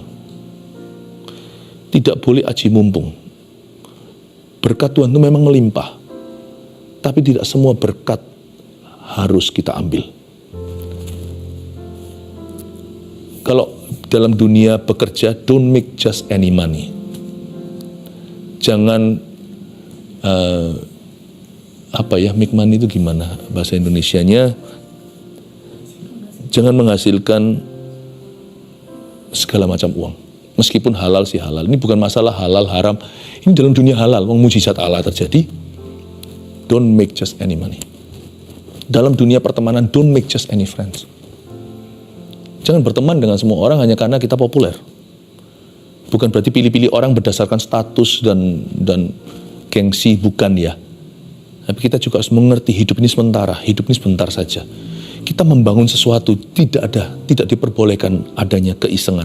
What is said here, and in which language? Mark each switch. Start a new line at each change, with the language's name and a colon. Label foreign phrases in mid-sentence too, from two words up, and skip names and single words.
Indonesian: Tidak boleh aji mumpung. Berkat Tuhan itu memang melimpah, tapi tidak semua berkat harus kita ambil. Kalau dalam dunia bekerja,
English: don't make just any money.
Indonesian: Jangan
English: make money
Indonesian: itu gimana bahasa Indonesianya? Jangan menghasilkan segala macam uang. Meskipun halal sih halal. Ini bukan masalah halal haram. Ini dalam dunia halal, mukjizat Allah terjadi.
English: Don't make just any money.
Indonesian: Dalam dunia pertemanan,
English: don't make just any friends.
Indonesian: Jangan berteman dengan semua orang hanya karena kita populer. Bukan berarti pilih-pilih orang berdasarkan status dan gengsi, bukan ya. Tapi kita juga harus mengerti hidup ini sementara, hidup ini sebentar saja. Kita membangun sesuatu, tidak diperbolehkan adanya keisengan.